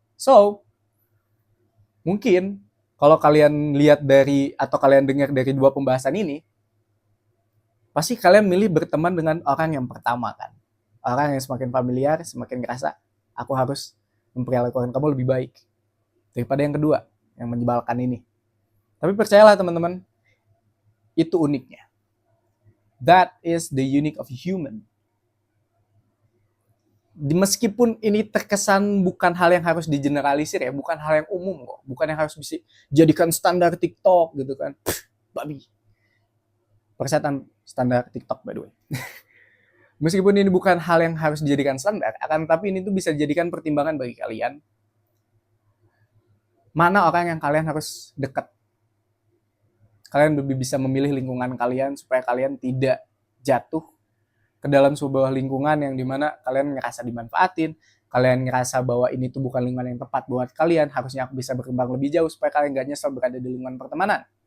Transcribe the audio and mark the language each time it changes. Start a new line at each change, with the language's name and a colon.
Indonesian: So, mungkin kalau kalian lihat dari atau kalian dengar dari dua pembahasan ini, pasti kalian milih berteman dengan orang yang pertama kan. Orang yang semakin familiar, semakin ngerasa aku harus memperlakukan kamu lebih baik daripada yang kedua, yang menyebalkan ini. Tapi percayalah teman-teman, itu uniknya.
English: That is the unique of human.
Indonesian: Meskipun ini terkesan bukan hal yang harus digeneralisir ya, bukan hal yang umum kok, bukan yang harus bisa jadikan standar TikTok gitu kan. Babi. Persetan standar TikTok
English: by the way.
Indonesian: Meskipun ini bukan hal yang harus dijadikan standar, akan tapi ini tuh bisa dijadikan pertimbangan bagi kalian. Mana orang yang kalian harus dekat. Kalian lebih bisa memilih lingkungan kalian supaya kalian tidak jatuh ke dalam sebuah lingkungan yang dimana kalian ngerasa dimanfaatin, kalian ngerasa bahwa ini tuh bukan lingkungan yang tepat buat kalian, harusnya aku bisa berkembang lebih jauh supaya kalian gak nyesel berada di lingkungan pertemanan.